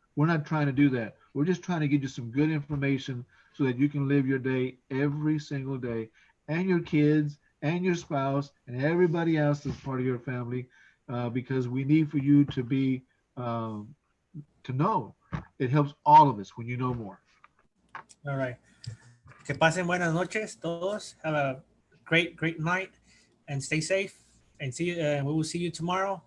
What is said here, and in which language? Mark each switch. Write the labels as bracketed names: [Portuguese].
[English] We're not trying to do that. We're just trying to get you some good information so that you can live your day every single day, and your kids and your spouse and everybody else that's part of your family, because we need for you to be to know. It helps all of us when you know more. All right. [Spanish] Que pasen buenas noches todos. [English] Have a great night and stay safe. And we will see you tomorrow.